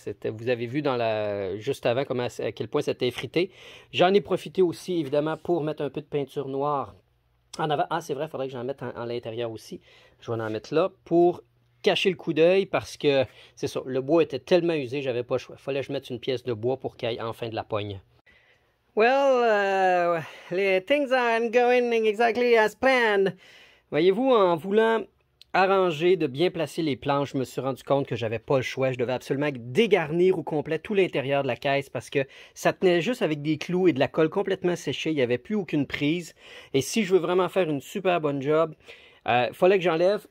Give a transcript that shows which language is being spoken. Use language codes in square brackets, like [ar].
[fr] Vous avez vu juste avant à quel point c'était effrité. J'en ai profité aussi, évidemment, pour mettre un peu de peinture noire en avant. Ah, c'est vrai, il faudrait que j'en mette en l'intérieur aussi. Je vais en mettre là pour cacher le coup d'œil parce que, c'est ça, le bois était tellement usé, j'avais pas le choix. Il fallait que je mette une pièce de bois pour qu'il y ait enfin de la pogne. [en] Well, les things aren't going exactly as planned. [fr] Voyez-vous, en voulant arranger, de bien placer les planches, je me suis rendu compte que j'avais pas le choix. Je devais absolument dégarnir au complet tout l'intérieur de la caisse parce que ça tenait juste avec des clous et de la colle complètement séchée. Il n'y avait plus aucune prise. Et si je veux vraiment faire une super bonne job, il fallait que j'enlève.